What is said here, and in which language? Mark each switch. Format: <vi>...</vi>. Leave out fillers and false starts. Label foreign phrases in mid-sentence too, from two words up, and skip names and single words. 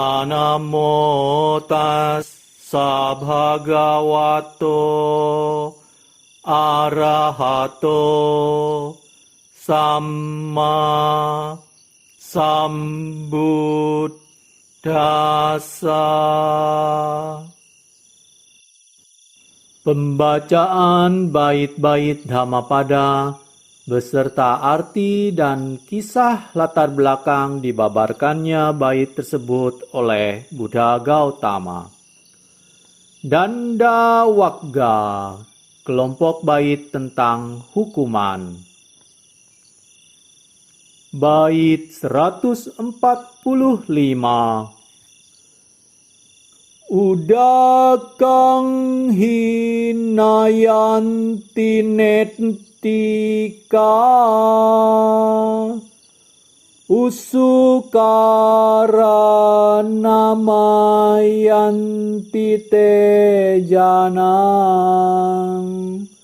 <pi>Namo tassa bhagavato arahato samma sambuddhassa.</pi> <id>Pembacaan bait-bait Dhammapada beserta arti dan kisah latar belakang dibabarkannya bait tersebut oleh Buddha Gautama. Danda Wagga, kelompok bait tentang hukuman. Bait 145.</id> <pi>Udakang hinayanti nettika Usukara namayanti te janang.</pi>